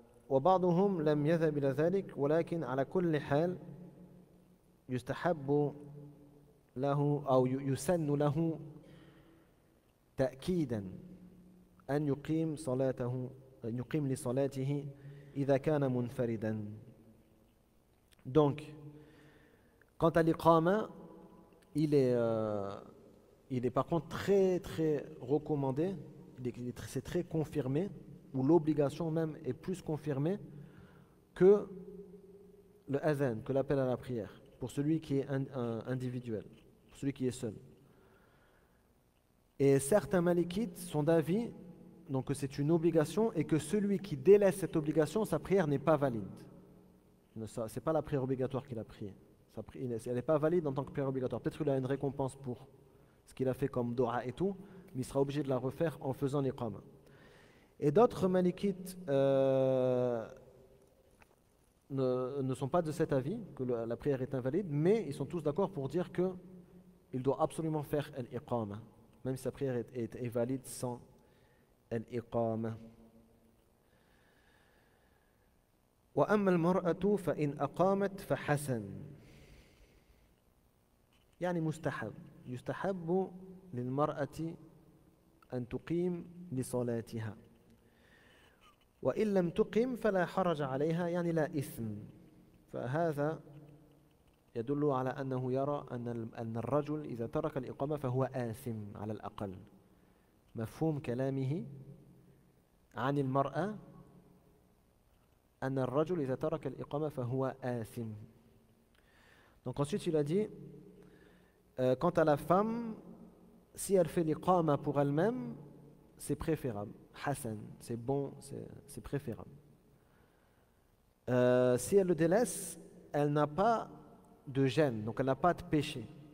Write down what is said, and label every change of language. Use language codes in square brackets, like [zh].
[ar] وبعضهم لم يذهب إلى ذلك، ولكن على كل حال يستحب له أو يسن له تأكيدا أن يقيم صلاته، أن يقيم لصلاته إذا كان منفردا. [fr] Donc, quant à l'iqama, il est par contre très très recommandé, c'est très confirmé, ou l'obligation même est plus confirmée que le adhan, que l'appel à la prière, pour celui qui est individuel, pour celui qui est seul. Et certains malikites sont d'avis donc que c'est une obligation et que celui qui délaisse cette obligation, sa prière n'est pas valide. Ce n'est pas la prière obligatoire qu'il a priée. Elle n'est pas valide en tant que prière obligatoire. Peut-être qu'il a une récompense pour ce qu'il a fait comme dua et tout, mais il sera obligé de la refaire en faisant l'iqama. Et d'autres malikites ne sont pas de cet avis, que la prière est invalide, mais ils sont tous d'accord pour dire qu'il doit absolument faire l'iqama, même si sa prière est valide sans l'iqama. [ar] وأما المرأة فإن أقامت فحسن. يعني مستحب، يستحب للمرأة أن تقيم لصلاتها. وإن لم تقم فلا حرج عليها، يعني لا إثم. فهذا يدل على أنه يرى أن الرجل إذا ترك الإقامة فهو آثم على الأقل. مفهوم كلامه عن المرأة أن الرجل إذا ترك الإقامة فهو آثم. [fr] Donc ensuite il a dit quant à la femme, si elle fait l'iqama pour elle-même, c'est préférable. Hassan, c'est bon, c'est préférable. Si elle le délaisse, elle n'a pas de gêne, donc elle n'a pas de péché.